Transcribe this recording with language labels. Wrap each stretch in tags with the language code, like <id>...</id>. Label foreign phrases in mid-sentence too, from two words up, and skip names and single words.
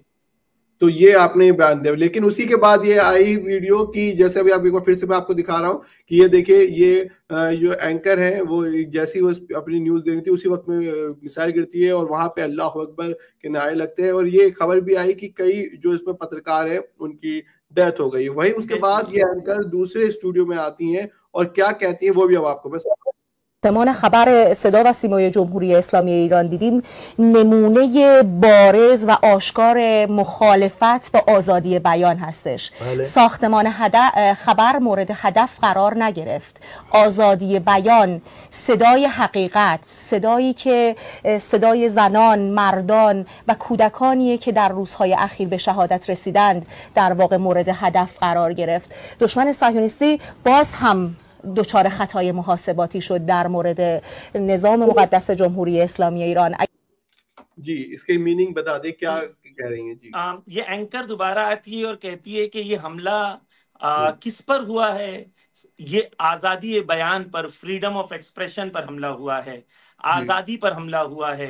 <hi>तो ये आपने बयान दिया, लेकिन उसी के बाद ये आई वीडियो की, जैसे अभी आप एक बार फिर से मैं आपको दिखा रहा हूँ कि ये देखिए, ये जो एंकर है वो जैसी वो अपनी न्यूज दे रही थी उसी वक्त में मिसाइल गिरती है और वहां पे</hi> <ar>الله أكبر</ar> <hi>के नारे लगते हैं और ये खबर भी आई कि कई जो इसमें पत्रकार हैं उनकी डेथ हो गई। वहीं उसके बाद ये एंकर दूसरे स्टूडियो में आती हैं और क्या कहती है वो भी अब आपको मैं</hi> <fa>ساختمان خبر صدا و سیمای جمهوری اسلامی ایران دیدیم نمونه بارز و آشکار مخالفت با آزادی بیان هستش. ساختمان خبر مورد هدف قرار نگرفت. آزادی بیان، صدای حقیقت، صدایی که صدای زنان، مردان و کودکانیه که در روزهای اخیر به شهادت رسیدند در واقع مورد هدف قرار گرفت. دشمن صهیونیستی باز هم دچار خطای محاسباتی شد در مورد نظام مقدس جمهوری اسلامی ایران.</fa> <hi>जी, इसके मीनिंग बता दे, क्या कह रही हैं जी? ये एंकर दोबारा आती है और कहती है कि ये हमला किस पर हुआ है? ये आजादी बयान पर,</hi> <en>freedom of expression</en> <hi>पर हमला हुआ है, आजादी पर हमला हुआ है।</hi>